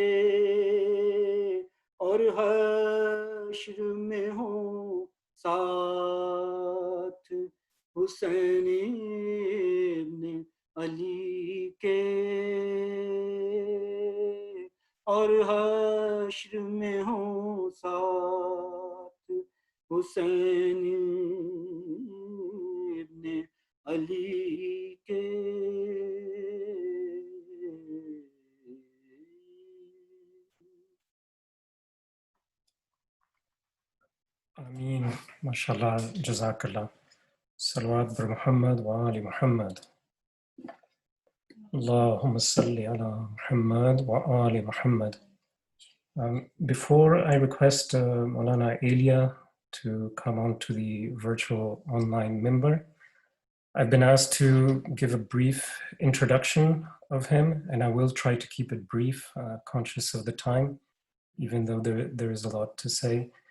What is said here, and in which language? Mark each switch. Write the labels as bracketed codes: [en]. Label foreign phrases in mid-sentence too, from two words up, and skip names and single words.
[ur] اور حشر میں ہو ساتھ حسین ابن علی کے، اور حشر میں ہو ساتھ حسین ابن علی کے، [ar] آمین. ما شاء الله. جزاك الله. [fa] صلوات بر محمد و آل محمد. [ar] اللهم صل على محمد وآل محمد. [en] Before I request Maulana Ayleya to come on to the virtual online member, I've been asked to give a brief introduction of him, and I will try to keep it brief, conscious of the time, even though there is a lot to say.